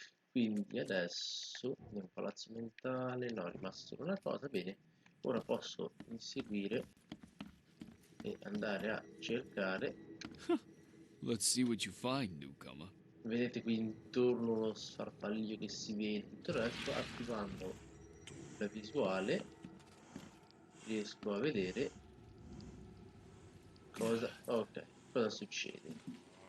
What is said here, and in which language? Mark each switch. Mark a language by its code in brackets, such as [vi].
[it] Quindi adesso nel palazzo mentale, no, è rimasto solo una cosa, bene. Ora posso inseguire e andare a cercare. [en] Let's see what you find, newcomer. [it] Vedete qui intorno lo sfarfallio che si vede, tutto il resto, attivando la visuale riesco a vedere cosa succede.